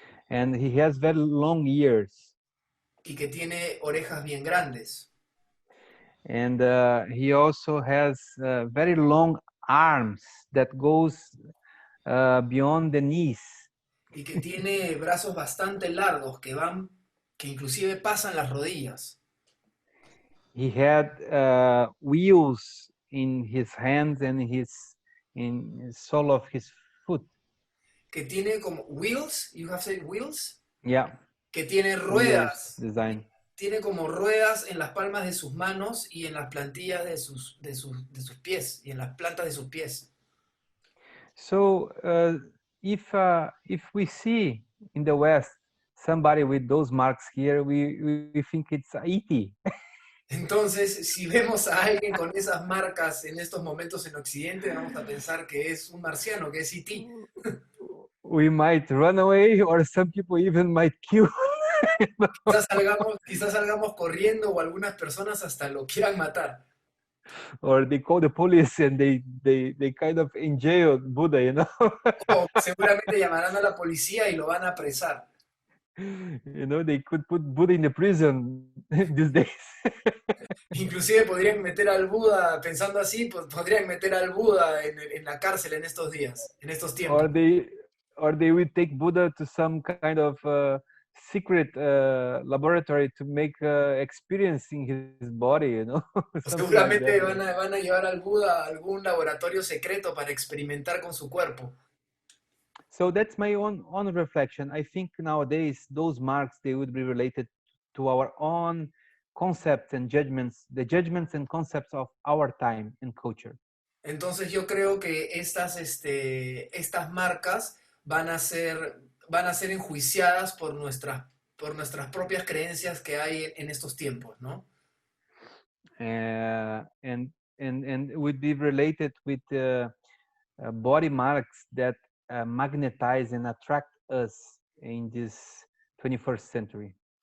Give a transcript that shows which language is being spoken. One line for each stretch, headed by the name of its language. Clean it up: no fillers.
English: And he has very long ears.
Spanish: y que tiene orejas bien grandes
English: And he also has very long arms that goes beyond the knees.
Spanish: y que tiene brazos bastante largos que inclusive pasan las rodillas.
English: He had wheels in his hands and in the sole of his foot.
Spanish: Que tiene como
English: wheels, you have said wheels, Yeah,
Spanish: que tiene
English: wheels
Spanish: ruedas,
English: design.
Spanish: tiene como ruedas en las palmas de sus manos y en las plantillas de sus pies y en las plantas de sus pies.
English: So if we see in the West somebody with those marks here, we think it's E.T.
Spanish: Entonces, si vemos a alguien con esas marcas en estos momentos en Occidente, vamos a pensar que es un marciano, que es E.T.
English: We might run away, or some people even might kill.
Spanish: Quizás salgamos corriendo o algunas personas hasta lo quieran matar.
English: Or they call the police and they kind of enjail Buddha, you know.
Spanish: O seguramente llamarán a la policía y lo van a apresar.
English: You know, they could put Buddha in the prison these days.
Spanish: Inclusive podrían meter al Buda, pensando así, pues podrían meter al Buda en la cárcel en estos días, en estos tiempos.
English: Or they will take Buddha to some kind of secret laboratory to make experiencing his body, you know.
Spanish: Seguramente
English: like
Spanish: van a llevar al Buda a algún laboratorio secreto para experimentar con su cuerpo.
English: So that's my own reflection. I think nowadays those marks, they would be related to our own concepts and judgments, the judgments and concepts of our time and culture.
Spanish: Entonces yo creo que estas marcas van a ser enjuiciadas por nuestras propias creencias que hay en estos tiempos, ¿no?
English: And would be related with body marks that magnetize and attract us in this 21st century.